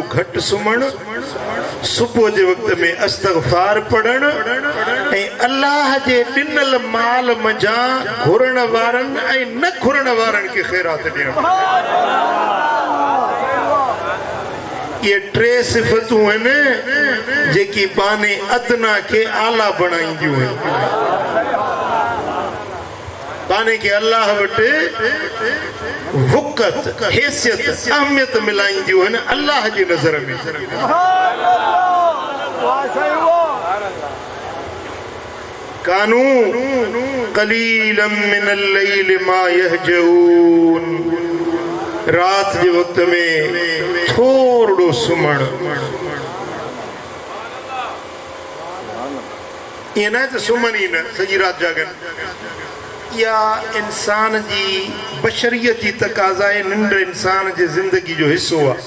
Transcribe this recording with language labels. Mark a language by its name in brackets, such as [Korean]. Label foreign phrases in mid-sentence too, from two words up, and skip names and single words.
[Sindhi] घटि सुम्हणु सुबुह जे वक्त में इस्तग़फ़ार पढ़णु ऐं अल्लाह जे ॾिनल माल मंझां घुरण वारनि ऐं न घुरण वारनि खे ख़ैरात ॾियणु ये टे सिफ़तूं आहिनि जेकी बाने अदना खे आला बणाईंदियूं आहिनि बाने के अल्लाह वटि वक़्त हैसियत अहमियत मिलाईंदियूं आहिनि अल्लाह जी नज़र में [Arabic] كانوا قليلا من الليل ما يهجعون [Sindhi] रात जे वक्त में थोड़ो सुम्हणु ईअं न त सुम्हनि ई न सॼी राति जागनि या इंसान जी बशरियत जी तक़ाज़ा आहे निंड इंसान जे ज़िंदगी जो हिस्सो